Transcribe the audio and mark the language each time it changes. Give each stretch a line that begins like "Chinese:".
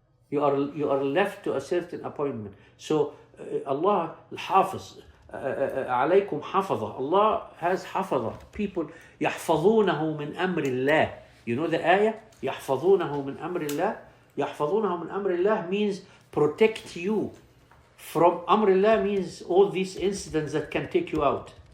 English: You are left to a certain appointment. So Allah al-Hafiz,
Arabic: عليكم حفظه.
English: Allah has حفظه.
Arabic: People يحفظونه من أمر الله.
English: You know the ayah?
Arabic: يحفظونه من أمر الله. يحفظونه من أمر الله
English: means protect you from أمر الله, means all these incidents that can take you out.